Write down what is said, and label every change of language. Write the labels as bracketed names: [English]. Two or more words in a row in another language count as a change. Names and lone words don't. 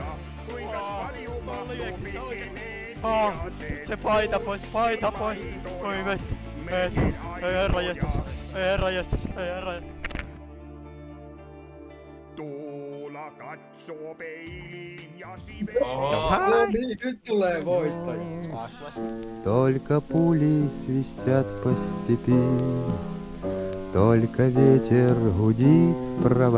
[Finnish] Kuinka paljon mahtuu pieneen hiaseen. Se paita pois. Oi vettä. Ei herranjestas. Tuula katsoo peiliin ja sivelee. No niin, nyt tulee voittaja. [Russian] Только пули свистят по степи, только ветер гудит,